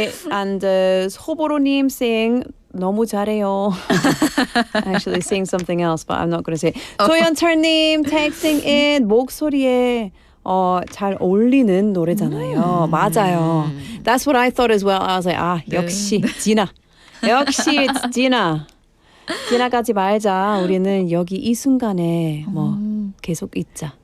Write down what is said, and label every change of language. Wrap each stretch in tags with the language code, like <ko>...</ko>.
<en>And 소보로님 saying</en> <ko>너무 잘해요.</ko> <en>Actually saying something else, but I'm not going to say it.</en> <ko>조연철님</ko> <en>texting in</en> <ko>목소리에 잘 어울리는 노래잖아요. 맞아요.</ko> <en>That's what I thought as well. I was like,</en> <ko>역시 지나. 역시</ko> <en>it's</en> <ko>지나. 지나가지 말자. 우리는 여기 이 순간에 뭐 계속 있자.</ko>